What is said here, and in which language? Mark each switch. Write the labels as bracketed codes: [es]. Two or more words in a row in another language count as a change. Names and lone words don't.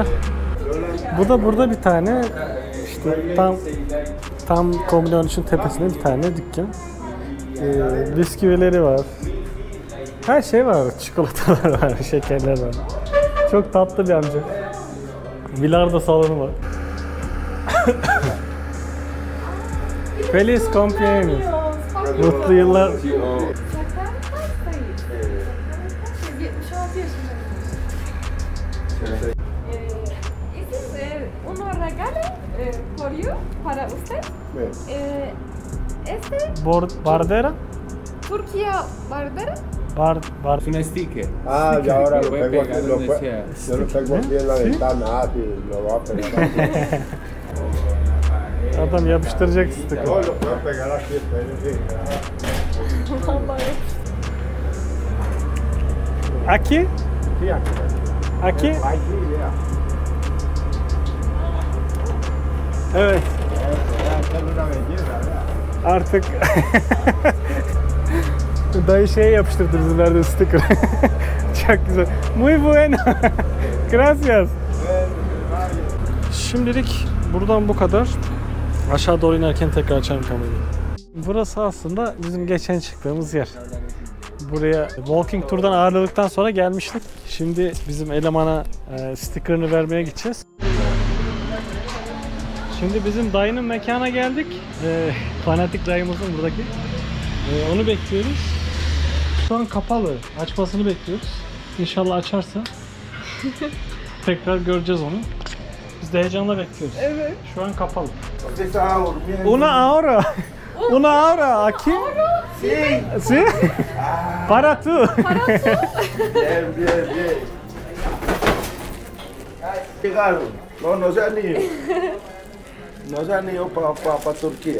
[tr] Bu da burada bir tane işte tam Komune 13'ün tepesinde bir tane dükkan. Bisküvileri var. Her şey var. Çikolatalar var, şekerler var. Çok tatlı bir amca. Bilardo salonu var. [es] Feliz cumpleaños. [tr] Mutlu yıllar. 76 yaşındayım. [en] This is [es] uno regalo por you, para usted. Este Bardera? Turquía Bardera. Bar. Es un sticker. Ah, y ahora lo Puede pego pegar aquí, donde sea. yo lo pego aquí en la ventana, sí, lo voy a pegar aquí. [tr] Adam yapıştıracak sticker. [es] No, lo puedo pegar aquí, espérense. Aki? Sí, aquí. Aki? Aquí, ya. [tr] Evet. [es] Esta es una belleza, ¿verdad? [tr] Artık dayı şeye yapıştırdı bizim verdiği sticker. Çok güzel. Muy bueno. Gracias. Şimdilik buradan bu kadar. Aşağı doğru inerken tekrar açarım kamerayı. Burası aslında bizim geçen çıktığımız yer. Buraya walking turdan ağırladıktan sonra gelmiştik. Şimdi bizim elemana sticker'ını vermeye gideceğiz. Şimdi bizim dayının mekana geldik. Fanatik dayımızın buradaki. Onu bekliyoruz. Şu an kapalı. Açmasını bekliyoruz. İnşallah açarsa tekrar göreceğiz onu. Biz de heyecanla bekliyoruz. Evet. Şu an kapalı. [es] Usted estaba durmiendo. Una hora. Una hora. Aquí. Sí. ¿Sí? Para tú. Bien, bien, bien. Llegaron. No, no se han ido. No se han ido para Turquía.